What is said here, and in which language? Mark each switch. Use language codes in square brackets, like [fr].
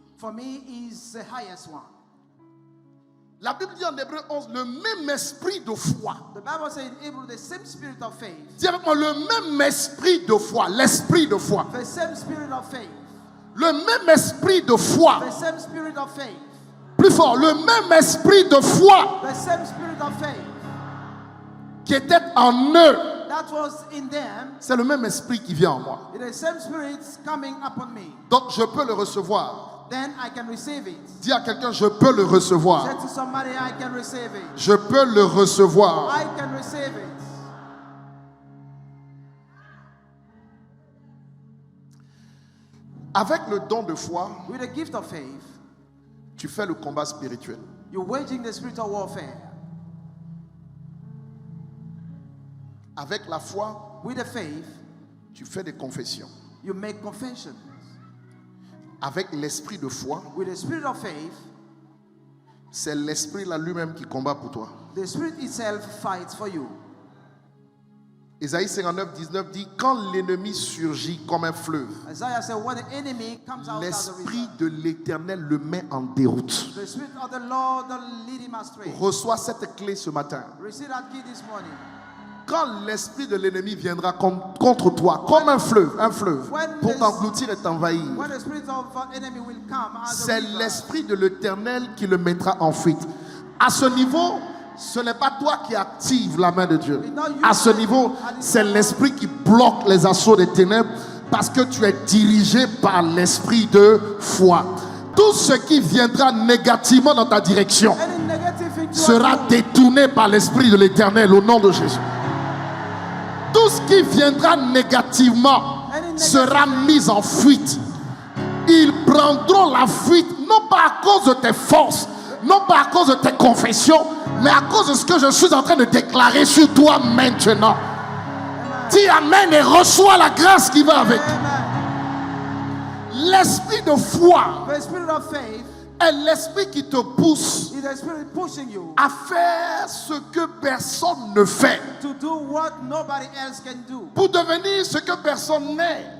[en] for me, is the highest one. [fr] La Bible dit en Hébreux 11, le même esprit de foi. [en] The Bible says in Hebrew, the same spirit of faith, [fr] Dis avec moi, le même esprit de foi, l'esprit de foi. [en] the same spirit of faith, [fr] Le même esprit de foi. [en] the same spirit of faith, [fr] Plus fort, le même esprit de foi [en] the same spirit of faith [fr] qui était en eux. [en] that was in them, [fr] C'est le même esprit qui vient en moi. [en] it is the same spirit coming upon me. [fr] Donc je peux le recevoir. [en] Then I can receive it. [fr] Dis à quelqu'un, je peux le recevoir. [en] Say to somebody, I can receive it. [fr] Je peux le recevoir. [en] I can receive it. [fr] Avec le don de foi, [en] With the gift of faith, [fr] tu fais le combat spirituel. [en] you're waging the spiritual warfare. [fr] Avec la foi, [en] With the faith, [fr] tu fais des confessions. [en] you make confessions. [fr] Avec l'esprit de foi, [en] With the spirit of faith, [fr] c'est l'esprit là lui-même qui combat pour toi. [en] the spirit itself fights for you. [fr] Ésaïe 59, 19 dit, quand l'ennemi surgit comme un fleuve, [en] Isaiah said, when the enemy comes out as a [fr] l'esprit [en] river, [fr] de l'Éternel le met en déroute. [en] the spirit of the Lord will lead him astray. [fr] Reçois cette clé ce matin. [en] Receive that key this morning. [fr] Quand l'esprit de l'ennemi viendra contre toi, comme un fleuve, pour t'engloutir et t'envahir, [en] When the spirit of enemy will come as a [fr] c'est [en] river, [fr] l'esprit de l'Éternel qui le mettra en fuite. À ce niveau, ce n'est pas toi qui active la main de Dieu. À ce niveau, c'est l'esprit qui bloque les assauts des ténèbres parce que tu es dirigé par l'esprit de foi. Tout ce qui viendra négativement dans ta direction [en] any negative thing [fr] sera [en] towards you, [fr] détourné par l'esprit de l'Éternel au nom de Jésus. Tout ce qui viendra négativement sera mis en fuite. Ils prendront la fuite non pas à cause de tes forces, non pas à cause de tes confessions, mais à cause de ce que je suis en train de déclarer sur toi maintenant. Dis amen et reçois la grâce qui va avec. L'esprit de foi [en] the spirit of faith [fr] est l'esprit qui te pousse [en] is the spirit pushing you [fr] à faire ce que personne ne fait, [en] to do what nobody else can do, [fr] pour devenir ce que personne n'est.